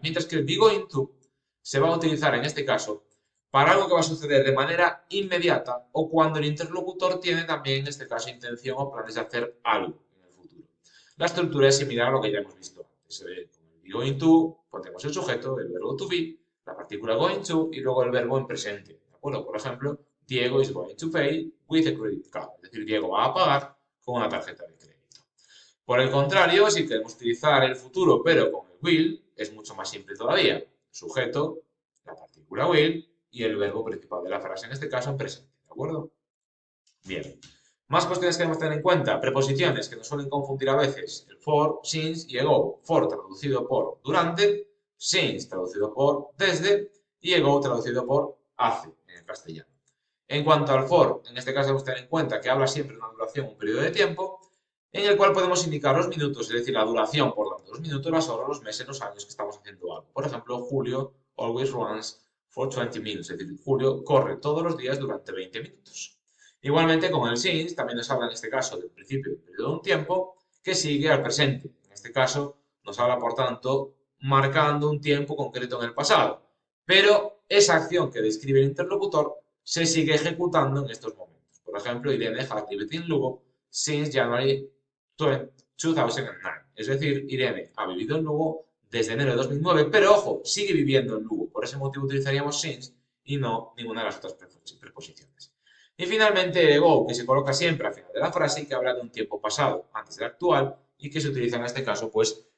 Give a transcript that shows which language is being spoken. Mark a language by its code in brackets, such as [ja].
[es] Mientras que el be going to se va a utilizar en este caso para algo que va a suceder de manera inmediata o cuando el interlocutor tiene también en este caso intención o planes de hacer algo en el futuro. La estructura es similar a lo que ya hemos visto antes. Con el be going to ponemos el sujeto, el verbo to be, la partícula going to y luego el verbo en presente. ¿De acuerdo? Por ejemplo, [en] Diego is going to pay with a credit card. [es] Es decir, Diego va a pagar con una tarjeta de crédito. Por el contrario, si queremos utilizar el futuro pero con el will, es mucho más simple todavía. Sujeto, la partícula will y el verbo principal de la frase, en este caso en presente. ¿De acuerdo? Bien. Más cuestiones que debemos tener en cuenta. Preposiciones que nos suelen confundir a veces. El for, since y ago. For traducido por durante, since traducido por desde y ago traducido por hace en el castellano. En cuanto al for, en este caso debemos tener en cuenta que habla siempre de una duración, un periodo de tiempo, en el cual podemos indicar los minutos, es decir, la duración, por tanto, los minutos, las horas, los meses, los años que estamos haciendo algo. Por ejemplo, Julio [en] always runs for 20 minutes, [es] es decir, Julio corre todos los días durante 20 minutos. Igualmente, con el since, también nos habla en este caso del principio del periodo de un tiempo que sigue al presente. En este caso, nos habla, por tanto, marcando un tiempo concreto en el pasado. Pero esa acción que describe el interlocutor se sigue ejecutando en estos momentos. Por ejemplo, [en] Irene has lived in Lugo since January 2009. [es] Es decir, Irene ha vivido en Lugo desde enero de 2009, pero ojo, sigue viviendo en Lugo. Por ese motivo utilizaríamos since y no ninguna de las otras preposiciones. Y finalmente, go, que se coloca siempre al final de la frase y que habla de un tiempo pasado antes del actual y que se utiliza en este caso, pues,